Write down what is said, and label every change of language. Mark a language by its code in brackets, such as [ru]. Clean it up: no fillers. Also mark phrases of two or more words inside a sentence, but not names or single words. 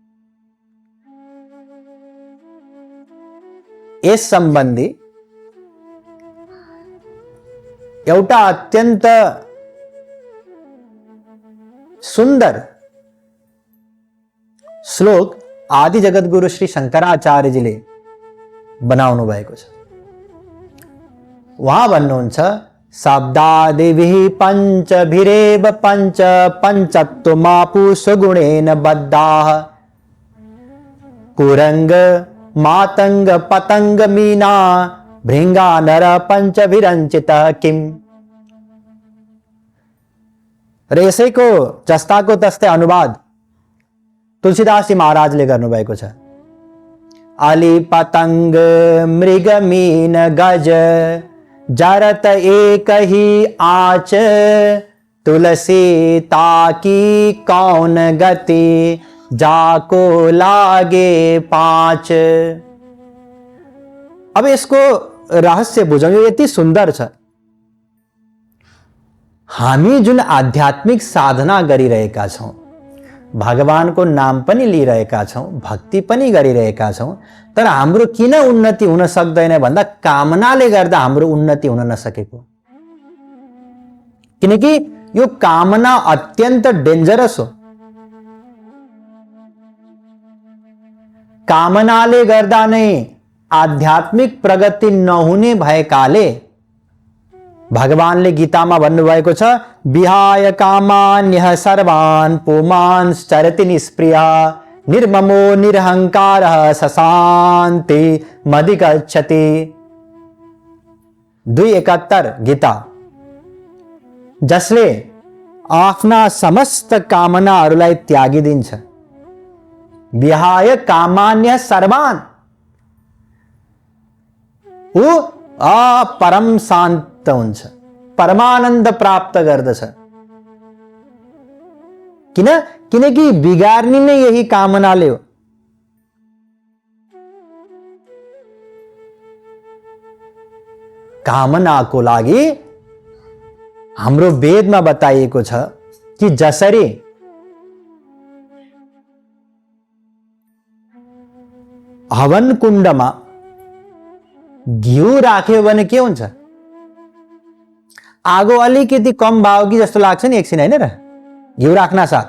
[ne] यस सम्बन्धी एउटा अत्यन्त सुन्दर श्लोक आदि जगद्गुरु श्री शंकराचार्यजीले बनाउनु भएको छ। उहाँ भन्नुहुन्छ, [sa] शब्दादिभिः पञ्चभिरेव पञ्च पञ्चत्वमापु सुगुणेन बद्धाः कुरंग मातंग पतंग मीना भृंगा नर पञ्चभिरञ्चितः किम। [ne] र यसैको जस्ताको तस्तै अनुवाद तुलसीदासजी महाराजले गर्नुभएको छ। [awa] अली पतंग मृग मीन गज जरत एक ही आँच तुलसी ताकी कौन गति जाको लागे पाँच। [ne] अब यसको रहस्य बुझौँ, यो यति सुन्दर छ। हामी जुन आध्यात्मिक साधना गरिरहेका छौँ, भगवानको नाम पनि लिइरहेका छौँ, भक्ति पनि गरिरहेका छौँ, तर हाम्रो किन उन्नति हुन सक्दैन भन्दा कामनाले गर्दा हाम्रो उन्नति हुन नसकेको। किनकि यो कामना अत्यन्त डेन्जरस हो। कामनाले गर्दा नै आध्यात्मिक प्रगति नहुने भएकाले भगवानले गीतामा भन्नुभएको छ, [sa] विहाय कामान्यः सर्वान् पुमांश्च चरति निष्प्रियः निर्ममो निरहंकारः सशान्ति मधिगच्छति। [ne] 2:71 गीता। जसले आफ्ना समस्त कामनाहरूलाई त्यागिदिन्छ, [sa] विहाय कामान्य सर्वान्, [ne] ऊ परम शान्त हुन्छ, परमानन्द प्राप्त गर्दछ। किनकि बिगार्ने नै यही कामनाले हो। कामनाको लागि हाम्रो वेदमा बताइएको छ कि जसरी हवन कुण्डमा घिउ राख्यो भने के हुन्छ, आगो अलिकति कम भयो कि जस्तो लाग्छ नि एकछिन, हैन र, घिउ राख्न साथ।